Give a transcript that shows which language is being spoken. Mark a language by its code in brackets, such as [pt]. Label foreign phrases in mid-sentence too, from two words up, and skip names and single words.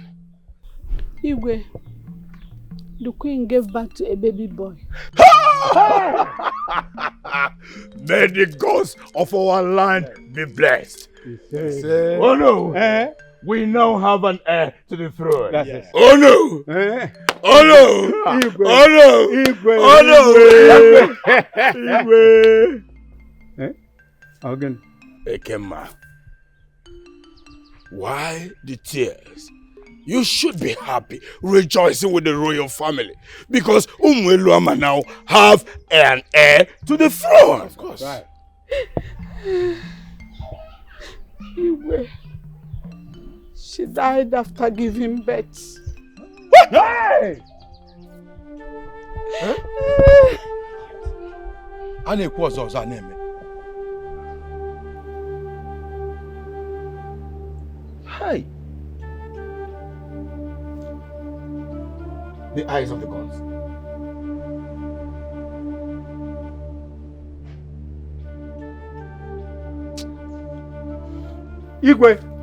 [en] Igwe, the queen gave birth to a baby boy. May the gods of our land be blessed. Oh no! We now have an heir to the throne. Yes. Oh no! Oh no! Igwe. Oh no! Igwe. Oh no! Igwe. Again. Ekema, why the tears? You should be happy, rejoicing with the royal family, because Umweluama now have an heir to the throne. Of course. Right. Igwe. She died after giving birth. Hey! [ig] A-na-ekwu ọzọ ọzọ a na-eme. [en] Hey! The eyes of the gods. Igwe!